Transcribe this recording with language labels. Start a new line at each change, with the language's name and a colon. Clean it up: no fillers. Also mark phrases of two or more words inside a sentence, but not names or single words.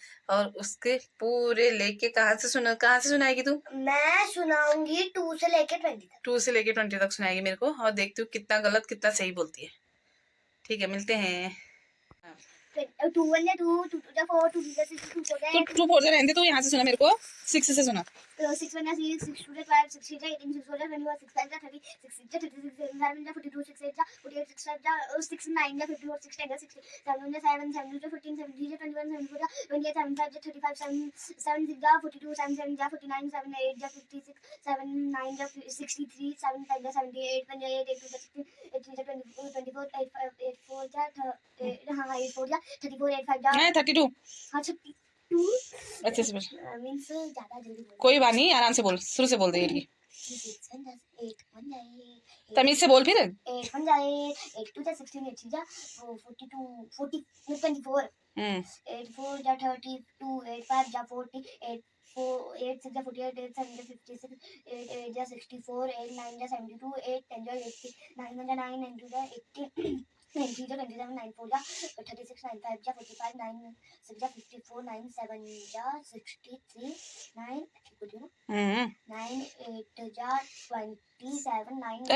Hindi: और उसके पूरे लेके कहाँ से सुनाएगी तू? मैं सुनाऊंगी 2 से लेके 20 तक। 2 से लेके 20 तक सुनाएगी मेरे को, और देखती हूँ कितना गलत कितना सही बोलती है। ठीक है, मिलते हैं। 2 1 जा 2 2 2 जा 4 2 3 जा 6 2 4 जा 8 तू फोर जा रहने दे, तो यहाँ से सुना मेरे को, 6 से सुना। 6 1 जा 6 6 2 जा 12 6 3 जा 18 6 4 जा 21 6 5 जा 30 6 6 जा 36 7 जा 42 6 8 जा 48 6 5 जा 6 9 जा 54 6 10 जा 60 7 जा 7 7 2 जा 14 7 3 जा 21 7 4 जा 28 7 5 जा 35 7 7 6 जा 42 7 7 जा 49 7 8 जा 56 7 9 जा 63 7 5 जा 78 1 जा 8 8 2 जा 16 8 3 जा 24 8 5 8 4 जा हाँ 8 4 जा 34 8 5 जा नहीं 32। हाँ 32 अच्छे से बोल, मींस ज्यादा जल्दी बोल कोई बात नहीं, आराम से बोल, शुरू से बोल दे ये। 6 1 जा 8 1 जा 8 तमीज से बोल फिर। 8 1 जा 8 2 जा 16 8 3 जा 42 40 24 8 4 जा 32 8 5 जा 40 8 4 8 6 जा 48 8 7 जा 56 8 8 जा 64 8 9 जा 72 8 10 जा 80 9 1 जा 9 9 2 जा 80 9 3 जा 27 9 4 जा 36 9 5 जा 45 9 6 जा 54 9 7 जा 63 9 बोलिए ना 9 8 जा 27 9